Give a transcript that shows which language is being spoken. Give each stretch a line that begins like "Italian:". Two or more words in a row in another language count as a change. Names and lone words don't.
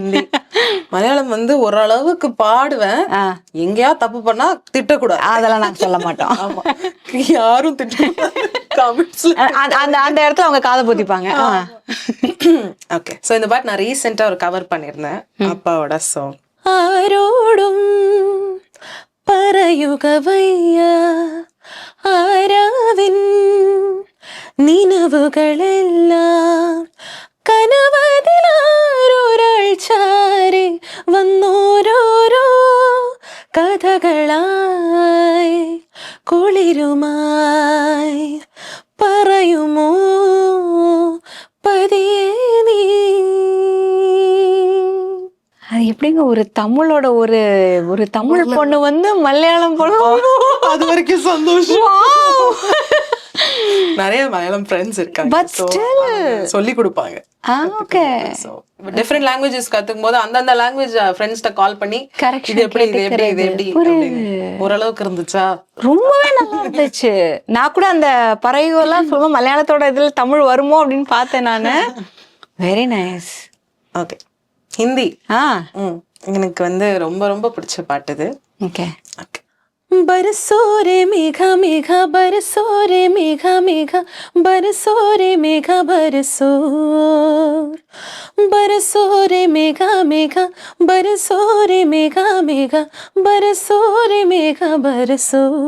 Tamil: ஹிந்தி மலையாளம் வந்து ஓரளவுக்கு பாடுவேன். எங்கேயா தப்பு பண்ணா திட்டக்கூடாது, அதெல்லாம் நாங்க சொல்ல மாட்டோம். ஆமா, யாரும் திட்டக்கூடாது கமெண்ட்ஸ்ல. அந்த அந்த இடத்துல அவங்க காதை பொத்திப்பாங்க. ஓகே, சோ இந்த பாட்டு நான் ரீசெண்டா ஒரு கவர் பண்ணிருந்தேன், அப்பாவோட சாங்.
Malayalam: ആരോടും പറയുകവയ്യ ആരാവിൻ നിലവുകളെല്ലാം കനവതിലാരൊരാൾ ചാരി വന്നോരോരോ കഥകളായി കുളിരുമായി പറയുമോ പതിയെ നീ.
Tamil: அது எப்படிங்க ஒரு தமிழோட ஒரு ஒரு தமிழ் பொண்ணு வந்து மலையாளம் பொண்ணு, அது வரைக்கும் சந்தோஷம். நிறைய மலையாளம் ஃப்ரெண்ட்ஸ் இருக்காங்க,
English: But still.
Tamil: சொல்லி கொடுப்பாங்க. ஓகே,
English: different languages
Tamil: கத்துக்கும் போது அந்தந்த லாங்குவேஜ் ஃப்ரெண்ட்ஸ்ட கால் பண்ணி Correction இது எப்படி இது எப்படி இது எப்படி புரியுது. அப்படின்னு. ஓரளவுக்கு இருந்துச்சா? ரொம்பவே நல்லா இருந்துச்சு. நான் கூட அந்த பறவைகள்லாம் சொல்லுவோம் மலையாளத்தோட இதுல தமிழ் வருமோ அப்படின்னு பார்த்தேன் நானு.
English: very nice.
Tamil: ஓகே, ஹிந்தி. எனக்கு வந்து ரொம்ப ரொம்ப பிடிச்ச பாட்டு இது. ஓகே.
Hindi: बरसो रे मेघा मेघा बरसो रे मेघा मेघा बरसो रे मेघा बरसो बरसो रे मेघा मेघा बरसो रे मेघा मेघा बरसो रे मेघा बरसो.